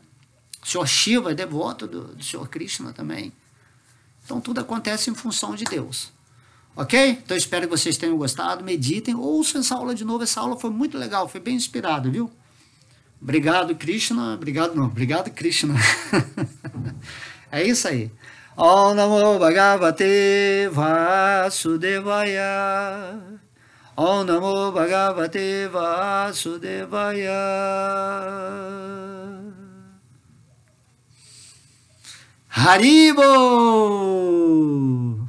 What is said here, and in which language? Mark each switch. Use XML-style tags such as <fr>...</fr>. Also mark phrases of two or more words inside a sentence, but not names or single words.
<pt>O Senhor Shiva é devoto do Senhor Krishna também. Então tudo acontece em função de Deus. Ok? Então espero que vocês tenham gostado, meditem, ouçam essa aula de novo, essa aula foi muito legal, foi bem inspirada, viu? Obrigado, Krishna. Obrigado, Krishna. É isso aí.</pt> <sa>Om Namo Bhagavate Vasudevaya. Om Namo Bhagavate Vasudevaya. Haribo!</sa>